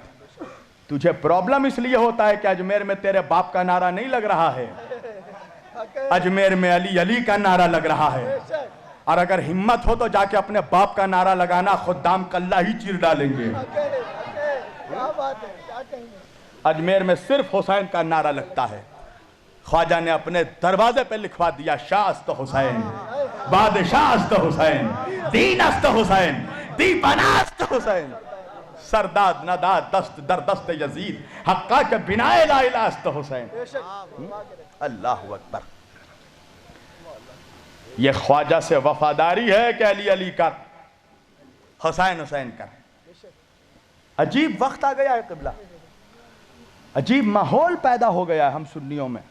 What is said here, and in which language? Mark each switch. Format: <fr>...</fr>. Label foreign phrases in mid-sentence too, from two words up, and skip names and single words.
<ur>تجھے پرابلم اس لیے ہوتا ہے کہ اجمیر میں تیرے باپ کا نعرہ نہیں لگ رہا ہے، اجمیر میں علی علی کا نعرہ لگ رہا ہے، اور اگر ہمت ہو تو جا کے اپنے باپ کا نعرہ لگانا، خدام کلہ ہی چیر ڈالیں گے۔ اجمیر میں صرف حسین کا نعرہ لگتا ہے۔ خواجہ نے اپنے دروازے پہ لکھوا دیا</ur> <fa>شاہ است حسین، بادشاہ است حسین، دین است حسین، دی بنا است حسین، سرداد نداد دست در دست یزید، حقا کے بنا لا الہ است حسین۔</fa> <ar>اللہ اکبر۔</ar> <ur>یہ خواجہ سے وفاداری ہے کہ علی علی کر، حسین حسین کر۔ عجیب وقت آ گیا ہے قبلہ، عجیب ماحول پیدا ہو گیا ہے ہم سنیوں میں۔</ur>